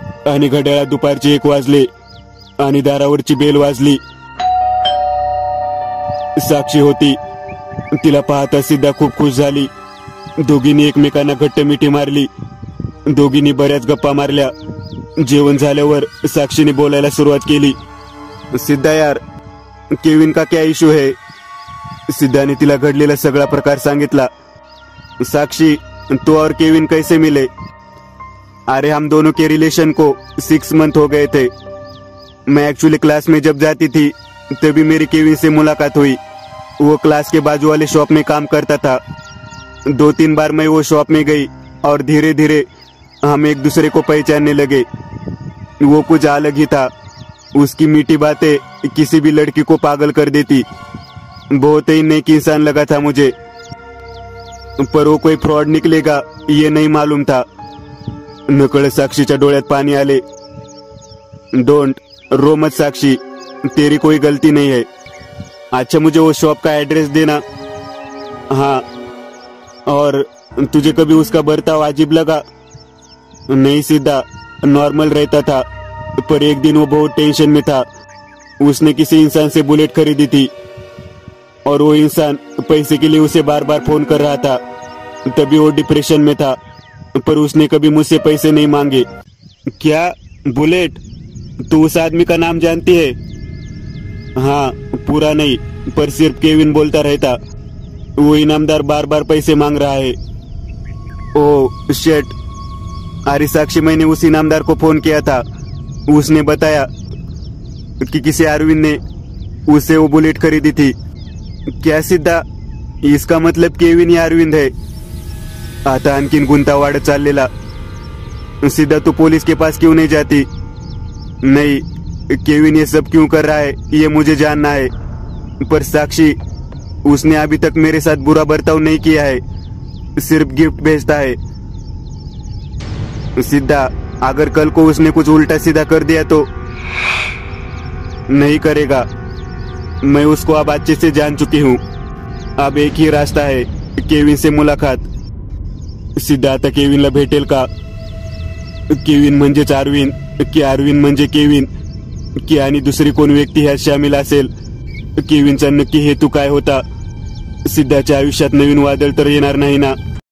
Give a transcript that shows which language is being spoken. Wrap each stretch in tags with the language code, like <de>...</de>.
<mr>आणि घड्याळात दुपारचे 1 वाजले आणि दारावरची बेल वाजली. साक्षी होती. तिला पाहता सिद्धा खूप खुश झाली. दोघींनी एकमेकांना घट्ट मिठी मारली. दोघींनी बऱ्याच गप्पा मारल्या. जेवण झाल्यावर साक्षीने बोलायला सुरुवात केली.</mr> <hi>सिद्धा यार, केविन का क्या इशू है?</hi> <mr>सिद्धाने तिला घडलेला सगळा प्रकार सांगितला.</mr> <hi>साक्षी, तू और केविन कैसे मिले? अरे हम दोनों के रिलेशन को 6 मंथ हो गए थे. मैं एक्चुअली क्लास में जब जाती थी तभी मेरी केविन से मुलाकात हुई. वो क्लास के बाजू वाले शॉप में काम करता था. 2-3 बार मैं वो शॉप में गई और धीरे धीरे हम एक दूसरे को पहचानने लगे. वो कुछ अलग ही था. उसकी मीठी बातें किसी भी लड़की को पागल कर देती. बहुत ही नेक इंसान लगा था मुझे, पर वो कोई फ्रॉड निकलेगा ये नहीं मालूम था.</hi> <mr>नकळत साक्षीच्या डोळ्यात पाणी आले.</mr> <hi>डोंट रो मत साक्षी, तेरी कोई गलती नहीं है. अच्छा, मुझे वो शॉप का एड्रेस देना. हाँ. और तुझे कभी उसका बर्ताव अजीब लगा? नहीं सीधा, नॉर्मल रहता था, पर एक दिन वो बहुत टेंशन में था. उसने किसी इंसान से बुलेट खरीदी थी और वो इंसान पैसे के लिए उसे बार बार फोन कर रहा था. तभी वो डिप्रेशन में था, पर उसने कभी मुझसे पैसे नहीं मांगे. क्या बुलेट? तू उस आदमी का नाम जानती है? हाँ, पूरा नहीं, पर सिर्फ केविन बोलता रहता. वो इनामदार बार बार पैसे मांग रहा है.</hi> <en>Oh shit.</en> <hi>अरे साक्षी, मैंने उस इनामदार को फोन किया था. उसने बताया कि किसी अरविंद ने उसे वो बुलेट खरीदी थी. क्या सिद्धा, इसका मतलब केविन या अरविंद है?</hi> <mr>आता आणखीन गुंता वाढत चाललेला.</mr> <hi>सिद्धा, तू पुलिस के पास क्यों नहीं जाती? नहीं, केविन ये सब क्यों कर रहा है ये मुझे जानना है. पर साक्षी, उसने अभी तक मेरे साथ बुरा बर्ताव नहीं किया है, सिर्फ गिफ्ट भेजता है. सिद्धा, अगर कल को उसने कुछ उल्टा सीधा कर दिया तो? नहीं करेगा. मैं उसको अब अच्छे से जान चुकी हूँ. अब एक ही रास्ता है, केविन से मुलाकात.</hi> <mr>सिद्धा आता केविनला भेटेल का? केविन म्हणजेच अरविंद, की अरविंद म्हणजे केविन, की आणि दुसरी कोण व्यक्ती ह्यात शामिल असेल? केविनचा नक्की हेतू काय होता? सिद्धाच्या आयुष्यात नवीन वादळ तर येणार नाही ना?</mr>